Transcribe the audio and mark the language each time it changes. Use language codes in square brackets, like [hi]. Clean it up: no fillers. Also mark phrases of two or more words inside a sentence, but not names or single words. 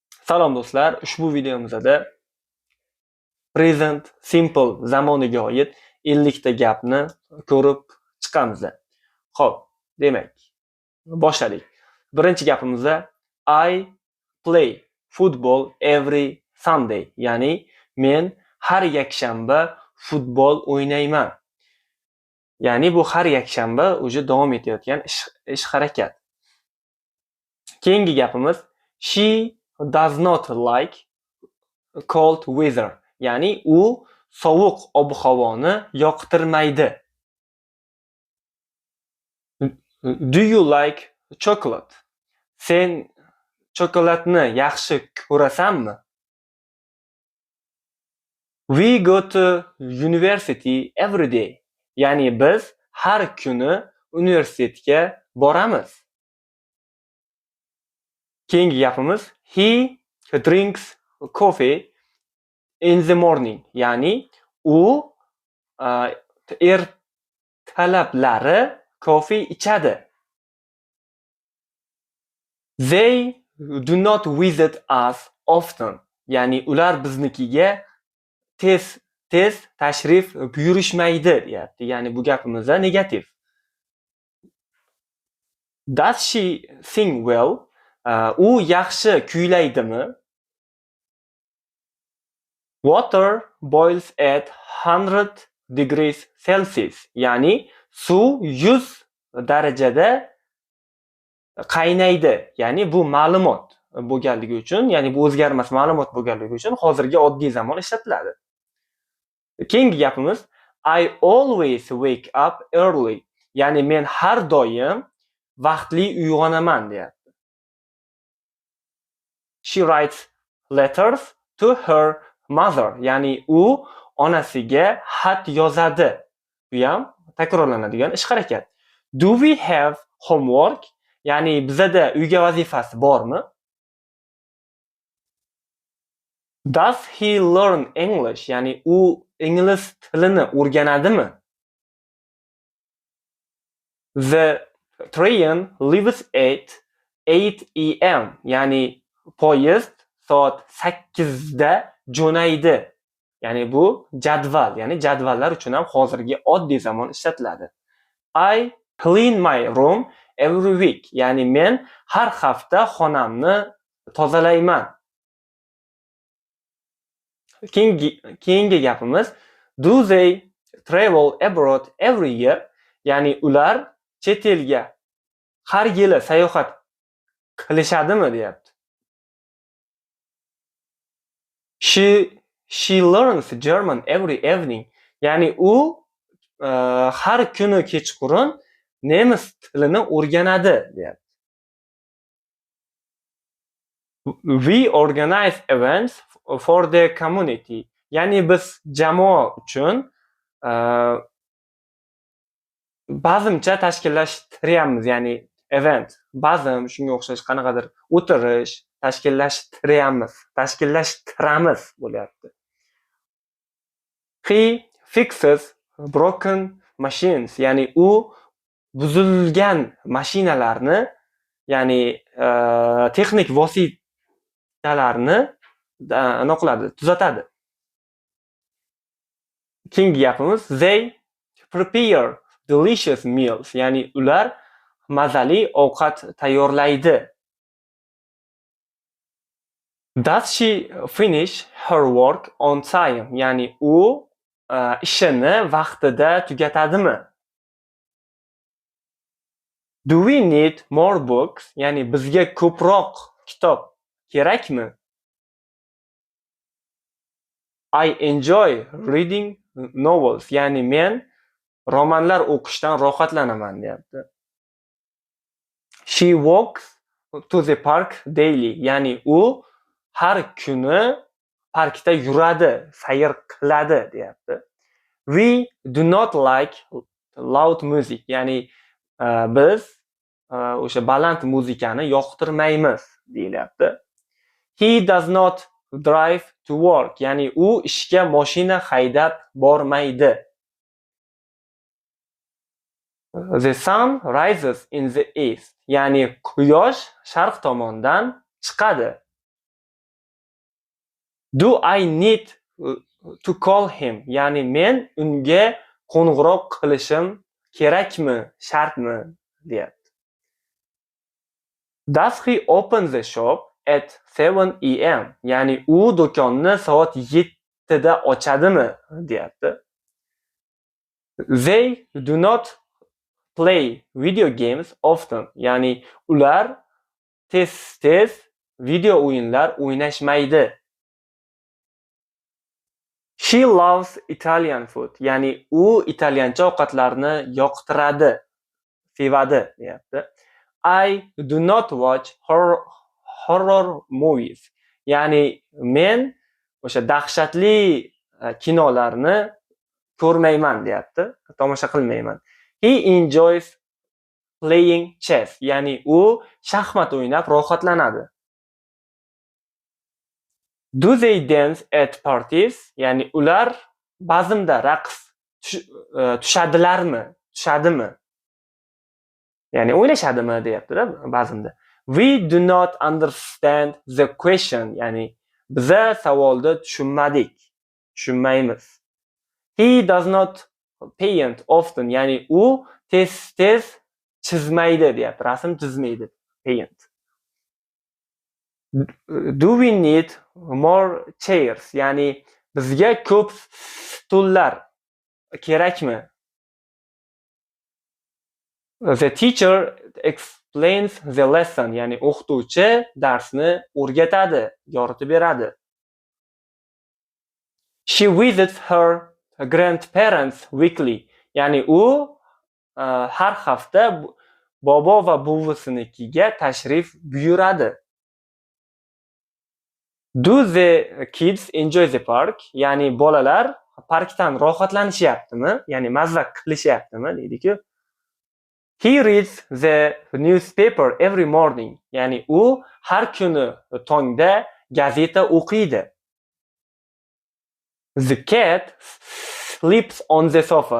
[uz] Salom do'stlar, ushbu videomizda [en] present simple [uz] zamoniga oid 50 ta gapni ko'rib chiqamiz. Xo'p, demak, boshladik. Birinchi gapimizda [en] I play football every Sunday, [uz] ya'ni men har yakshanba futbol o'ynayman. Ya'ni bu har yakshanba o'zi davom etayotgan ish harakat. Keyingi gapimiz [en] she does not like cold weather, [uz] ya'ni u sovuq ob-havoni yoqtirmaydi. [en] Do you like chocolate? [uz] Sen chokoladni yaxshi ko'rasanmi? [en] We go to university every day, [uz] ya'ni biz har kuni universitetga boramiz. Keyingi gapimiz [en] he drinks coffee in the morning, [uz] ya'ni u ertalablari kofe ichadi. [en] They do not visit us often, [uz] ya'ni ular biznikiga tez tashrif buyurishmaydi deyapti. Ya'ni bu gapimizda negativ. [en] Does she sing well? [uz] U yaxshi kuylaydimi? [en] Water boils at 100 degrees Celsius, [uz] ya'ni suv 100 darajada qaynaydi. Ya'ni bu ma'lumot bo'lganligi uchun, ya'ni bu o'zgarmas ma'lumot bo'lganligi uchun hozirgi oddiy zamon ishlatiladi. Keyingi gapimiz [en] I always wake up early, [uz] ya'ni men har doim vaqtli uyg'onaman deyapti. [en] She writes letters to her mother, [uz] ya'ni u onasiga xat yozadi. Bu ham takrorlanadigan ish harakat. [en] Do we have homework? [uz] Ya'ni bizada uyga vazifasi bormi? [en] Does he learn English? [uz] Ya'ni u ingliz tilini o'rganadimi? [en] The train leaves at 8 am, [uz] ya'ni poyezd soat 8 da jo'naydi. Ya'ni bu jadval, ya'ni jadvallar uchun ham hozirgi oddiy zamon ishlatiladi. [en] I clean my room every week, [uz] ya'ni men har hafta xonamni tozalayman. Keyingi gapimiz [en] do they travel abroad every year? [uz] Ya'ni ular chet elga har yili sayohat qilishadimi deyapti. [en] She learns German every evening, [uz] ya'ni u har kuni kechqurun nemis tilini o'rganadi deyapti. [en] We organize events for the community, [uz] ya'ni biz jamoa uchun bazmcha tashkillashtiramiz, ya'ni event, bazm shunga o'xshash qanaqadir o'tirish tashkillashtiramiz bo'lyapti. [en] He fixes broken machines, [uz] ya'ni u buzilgan mashinalarni, ya'ni texnik vositalarni tuzatadi. Keyingi gapimiz [en] they prepare delicious meals, [uz] ya'ni ular mazali ovqat tayyorlaydi. [en] Does she finish her work on time? [uz] Ya'ni u ishini vaqtida tugatadimi? [en] Do we need more books? [uz] Ya'ni bizga ko'proq kitob kerakmi? [en] I enjoy reading novels, [uz] ya'ni men romanlar o'qishdan rohatlanaman deyapti. [en] She walks to the park daily, [uz] ya'ni u har kuni parkda yuradi, sayr qiladi deyapti. [en] We do not like loud music, [uz] ya'ni biz o'sha baland muzikani yoqtirmaymiz deyilyapti. [en] He does not drive to work, [uz] ya'ni u ishga mashina haydab bormaydi. [en] The sun rises in the east, [uz] ya'ni quyosh sharq tomondan chiqadi. [en] Do I need to call him? [uz] Ya'ni men unga qo'ng'iroq qilishim kerakmi, shartmi, deyapti. [en] Does he open the shop at 7 am? [uz] Ya'ni u do'konni soat 7 da ochadimi, deyapti. [en] They do not play video games often. [uz] Ya'ni ular tez video o'yinlar o'ynashmaydi. [en] She loves Italian food. [uz] Ya'ni u italyancha ovqatlarni yoqtiradi, sevadi, deyapti. [en] I do not watch horror movies. [uz] Ya'ni men o'sha dahshatli kinolarni ko'rmayman, deyapti. Tomosha qilmayman. [en] He enjoys playing chess. [uz] Ya'ni u shaxmat o'ynab rohatlanadi. [en] Do they dance at parties? [uz] Ya'ni ular bazmda raqs tushadilarmi? Tushadimi? Ya'ni o'ynashadimi, deyapti-da bazmda. [en] We do not understand the question. [uz] Ya'ni biza savolni tushunmaymiz. [en] He does not paint often. [uz] Ya'ni u tez chizmaydi, deyapti. Rasm chizmaydi. [en] Paint. Do we need more chairs? [uz] Ya'ni bizga ko'p stullar kerakmi? [en] The teacher explains the lesson. [uz] Ya'ni o'qituvchi darsni o'rgatadi, yoritib beradi. [en] She visits her grandparents weekly. [uz] Ya'ni u har hafta bobo va buvisinikiga tashrif buyuradi. [en] Do the kids enjoy the park? [uz] Ya'ni bolalar parkdan rohatlanishyaptimi? Ya'ni mazza qilishyaptimi, deydi-ku. [en] He reads the newspaper every morning. [uz] Ya'ni u har kuni tongda gazeta o'qiydi. [en] The cat sleeps on the sofa.